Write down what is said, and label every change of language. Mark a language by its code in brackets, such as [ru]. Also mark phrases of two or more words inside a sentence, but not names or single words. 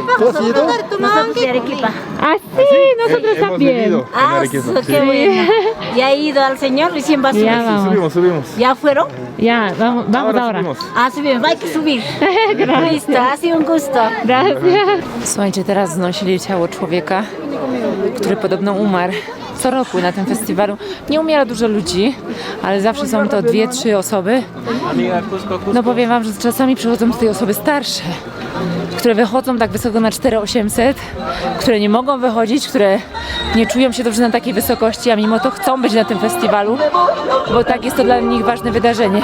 [es] Nosotros de Arequipa. Ah, sí, nosotros también. Ah, qué bueno. ¿Ya ha ido al señor? Recién va a subir. Ya vamos. Subimos. ¿Ya fueron? Ya, vamos ahora. Subimos. Ah, subimos. Hay que subir. Gracias. Listo, ha sido un gusto. Gracias. [pl] Słuchajcie, teraz znosili ciało człowieka, który podobno umarł. Co roku na tym festiwalu nie umiera dużo ludzi, ale zawsze są to 2-3 osoby. No powiem Wam, że czasami przychodzą tutaj osoby starsze, które wychodzą tak wysoko na 4800, które nie mogą wychodzić, które nie czują się dobrze na takiej wysokości, a mimo to chcą być na tym festiwalu, bo tak jest to dla nich ważne wydarzenie.